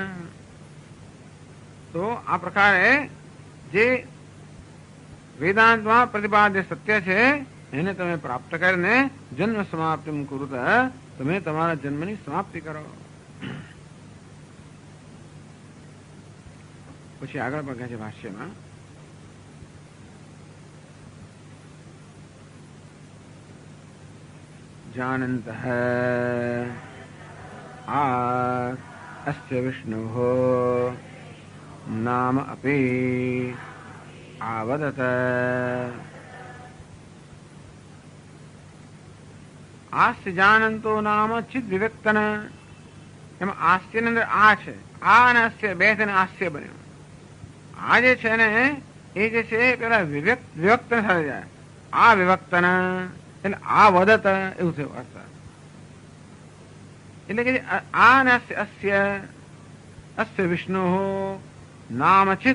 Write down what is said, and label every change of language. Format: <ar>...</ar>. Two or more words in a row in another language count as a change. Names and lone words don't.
<gu>તો આ પ્રકારે જે વેદાંતમાં પ્રતિપાદ્ય સત્ય છે એને તમે પ્રાપ્ત કરીને જન્મ સમાપ્તિ કુરુત તમે તમારા જન્મની સમાપ્તિ કરો. પછી આગળ પગે છે ભાષ્યમાં</gu> <sa>जानन्त अस्य विष्णुः नाम अपि आवदत. आस्य जानंतो नाम चिद विवेक्तन.</sa> <gu>એમાં આસ્યની અંદર આ છે, આ અને અસ્ય બે થઈને આસ્ય બન્યું. આ જે છે ને એ જે છે પેલા વિભક્ત થઈ જાય. આ વિભક્તન એટલે આ વદત એવું થયું અર્થ. એટલે કે આ ને</gu> <sa>अस्य अस्य विष्णु नाम चित.</sa>